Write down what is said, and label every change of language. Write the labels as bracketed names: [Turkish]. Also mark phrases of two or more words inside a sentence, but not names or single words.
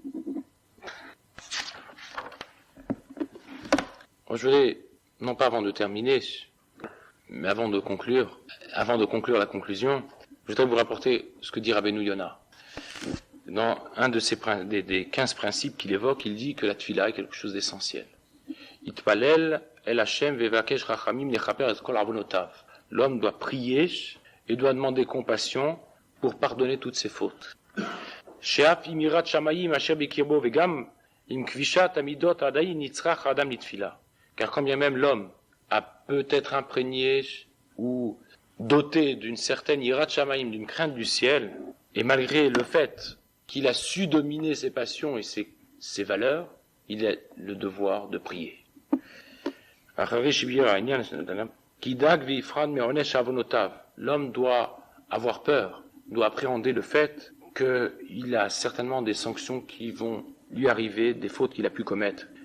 [French] Bon, je voulais, non pas avant de terminer, mais avant de conclure la conclusion, je voudrais vous rapporter ce que dit Rabbeinu Yonah. Dans un de ces des 15 principes qu'il évoque, il dit que la tefila est quelque chose d'essentiel. [Hebrew] יתפלל אל השם ויבקש רחמים נכפר את כל עוונותיו. [French] L'homme doit prier et doit demander compassion pour pardonner toutes ses fautes. [Hebrew] שאף עם יראת שמים אשר בקרבו וגם עם כבישת מידות עדיין נצרך אדם לתפילה. [French] Car quand bien même l'homme a peut-être imprégné ou doté d'une certaine [Hebrew] יראת שמים, [French] d'une crainte du ciel, et malgré le fait qu'il a su dominer ses passions et ses valeurs, il a le devoir de prier. L'homme doit avoir peur, doit appréhender le fait qu'il a certainement des sanctions qui vont lui arriver, des fautes qu'il a pu commettre.